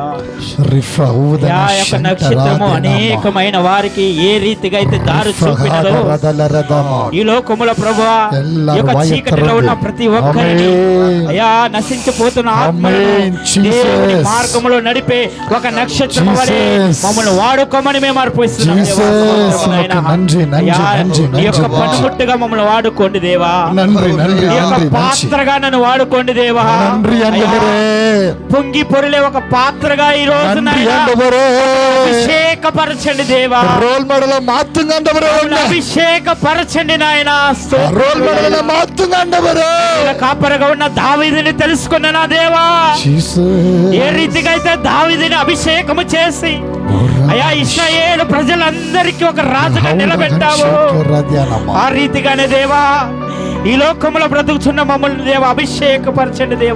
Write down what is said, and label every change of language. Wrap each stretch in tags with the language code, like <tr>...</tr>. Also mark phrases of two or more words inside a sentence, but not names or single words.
<te>అయ్యా, యొక్క నక్షత్రము అనేకమైన వారికి ఏ రీతిగా అయితే దారి చూపినదో ఈ లోకముల ప్రభువా ఈ యొక్క చీకటిలో ఉన్న ప్రతి ఒక్కరిని అయ్యా నశించిపోతున్న ఆత్మలను దేవుని మార్గములో నడిపే ఒక నక్షత్రము వలె మమ్మల్ని వాడుకోమని మేము అర్పిస్తున్నాం దేవా. నీ యొక్క పనిముట్టుగా మమ్మల్ని వాడుకోండి దేవా. ఈ యొక్క పాత్ర పాత్రగా నన్ను వాడుకోండి దేవా.</te> <ta>நன்றி ஆண்டவரே,</ta> <te>పొంగి పొరిలే ఒక పాత్రగా ఈ రోజు</te> <ta>நன்றி ஆண்டவரே.</ta> <te>అభిషేకపరచండి దేవా.</te> <en>role model</en> <ta>மாத்துங்க ஆண்டவரே,</ta> <te>అభిషేకపరచండి నాయన.</te> <en>role model</en> <ta>மாத்துங்க ஆண்டவரே.</ta> <te>కాపరగా ఉన్న దావీదుని తెలుసుకున్న నా దేవా, ఏ రీతిగా అయితే దావీదుని అభిషేకము చేసి అయా ఇశ్రాయేలు ప్రజలందరికీ ఒక రాజుగా నిలబెట్టావు, ఆ రీతిగానే దేవా ఈ లోకంలో బ్రతుకుతున్న మమ్మల్ని దేవా అభిషేకపరచండి దేవా.</te>